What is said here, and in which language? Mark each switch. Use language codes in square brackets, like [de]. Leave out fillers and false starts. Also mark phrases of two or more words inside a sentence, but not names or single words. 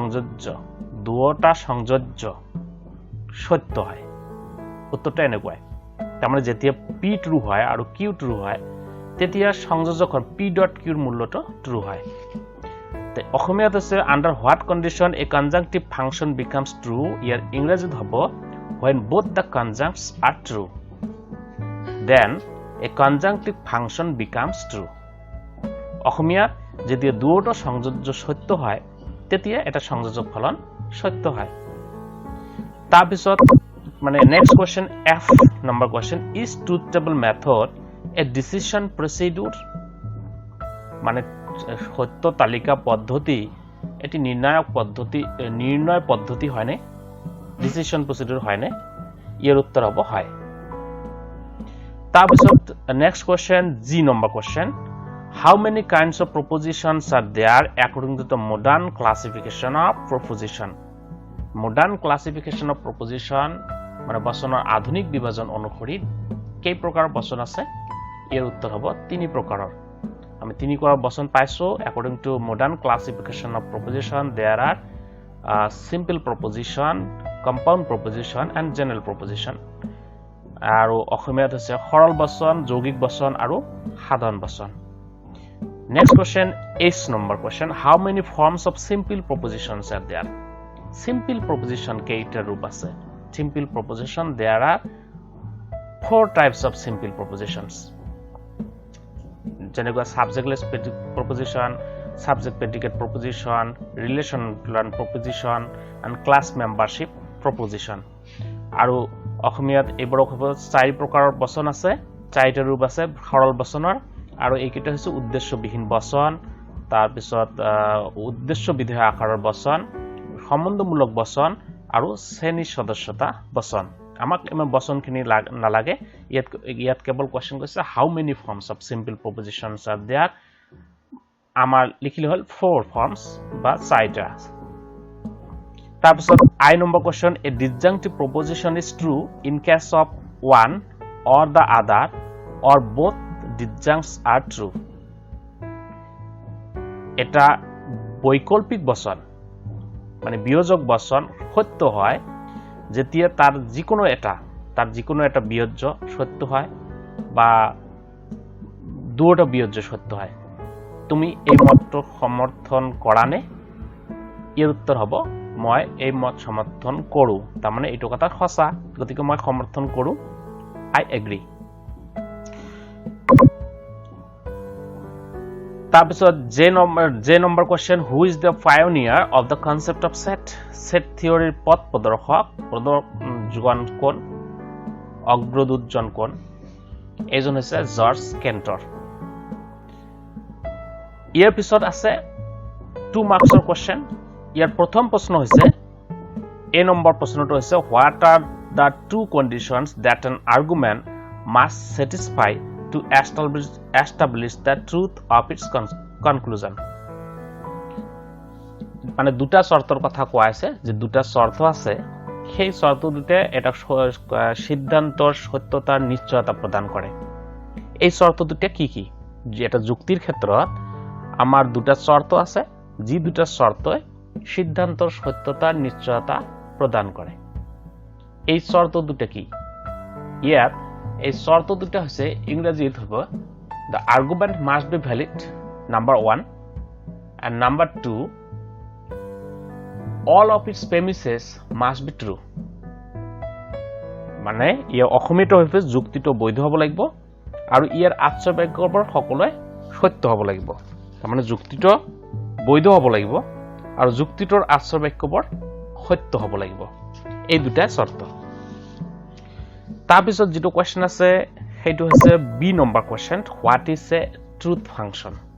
[as] সংযোজ্য সত্য হয় উত্তৰটো এনেকুৱাই তাৰমানে যেতিয়া p ট্ৰু হয় আৰু q ট্ৰু হয় তেতিয়া সংযোজকৰ p ডট q ৰ মূল্যটো ট্ৰু হয় তে অসমীয়াত আছে [en] under what condition a conjunctive function becomes true [as] ইয়াৰ ইংৰাজীত হ'ব [en] when both the conjuncts are true then a conjunctive function becomes true [as] অসমীয়া যেতিয়া দুয়োটা সংযোজ্য সত্য হয় তেতিয়া এটা সংযোজক ফলন সত্য হয় তাৰপিছত মানে [en] next question F number question is truth table method a decision procedure [as] মানে সত্য তালিকা পদ্ধতি এটি নির্ণয় পদ্ধতি হয়নে [en] decision procedure [as] হয়নে ইয়াৰ উত্তৰ হ'ব হয় তাৰপিছত নেক্সট [en] question G number question how many kinds of propositions are there according to the modern classification of proposition modern classification of proposition মানে [as] বচনৰ আধুনিক বিভাজন অনুসৰি কেই প্ৰকাৰৰ বচন আছে ইয়াৰ উত্তৰ হ'ব তিনি প্ৰকাৰৰ আমি তিনি প্ৰকাৰৰ বচন [en] পাইছো according to modern classification of proposition there are simple proposition compound proposition and general proposition [as] আৰু অসমীয়াত আছে সৰল বচন যৌগিক বচন আৰু সাধাৰণ বচন [en] next question H number question how many forms of simple propositions are there simple proposition [as] কেইটা ৰূপ আছে [en] simple proposition there are four types of simple propositions যেনেকুৱা subjectless proposition subject predicate proposition relational proposition and class membership proposition [as] আৰু অসমীয়াত এইবোৰক হ'ব চাৰি প্ৰকাৰৰ বচন আছে চাৰিটা ৰূপ আছে সৰল বচনৰ আৰু এইকেইটা হৈছে উদ্দেশ্যবিহীন বচন তাৰ পিছত উদ্দেশ্য বিধেয় আকাৰৰ বচন সম্বন্ধমূলক বচন আৰু শ্ৰেণী সদস্যতা বচন আমাক ইমান বচনখিনি নালাগে ইয়াত কেৱল কোৱেশ্চন কৈছে [en] how many forms of simple propositions are there [as] আমাৰ লিখিলে হ'ল 4 ফৰ্মছ বা চাৰিটা [en] তাৰপিছত I number question a disjunctive proposition is true in case of one or the other or both disjuncts are true [as] এটা বৈকল্পিক বচন মানে বিয়োজক বচন সত্য হয় যেতিয়া তাৰ যিকোনো এটা বিয়োজ্য সত্য হয় বা দুটা বিয়োজ্য সত্য হয় তুমি এই মতটো সমৰ্থন কৰা নে ইয়াৰ উত্তৰ হ'ব মই এই মত সমৰ্থন কৰো তাৰ মানে এইটো কথা সঁচা গতিকে মই সমৰ্থন কৰো [en] I agree তাৰপিছত J number question who is the pioneer of the concept of set theory [as] পথ প্ৰদৰ্শক কোন অগ্ৰদূতজন কোন এজন হৈছে জৰ্জ কেন্টৰ ইয়াৰ পিছত আছে 2 মাৰ্কছৰ কোৱেশ্চন ইয়াৰ প্ৰথম প্ৰশ্ন হৈছে A নম্বৰ প্ৰশ্নটো হৈছে [en] what are the two conditions that an argument must satisfy to establish the truth of its conclusion [as] মানে দুটা শর্তৰ কথা কোৱা আছে যে দুটা শর্ত আছে সেই শর্ত দুটা এটা সিদ্ধান্তৰ সত্যতাৰ নিশ্চয়তা প্ৰদান কৰে এই শর্ত দুটা কি কি যে এটা যুক্তিৰ ক্ষেত্ৰত আমাৰ দুটা শর্ত আছে যি দুটা শর্তই সিদ্ধান্তৰ সত্যতাৰ নিশ্চয়তা প্ৰদান কৰে এই শর্ত দুটা কি ইয়াত এই শর্ত দুটা হৈছে ইংৰাজীত হ'ব [en] the argument must be valid number 1 and number 2 all of its premises must be true [as] মানে ইয়া অসমীয়াটো হৈছে যুক্তিটো বৈধ হ'ব লাগিব আৰু ইয়াৰ আশ্চৰ্য বাক্যবোৰ সকলোৱে সত্য হ'ব লাগিব তাৰমানে যুক্তিটো বৈধ হ'ব লাগিব আৰু যুক্তিটোৰ আশ্চৰ্য বাক্যবোৰ সত্য হ'ব লাগিব এই দুটা শৰ্ত তাৰপিছত যেটো কোৱেশ্চন আছে সেইটো হৈছে বি নম্বৰ [en] question what is a truth function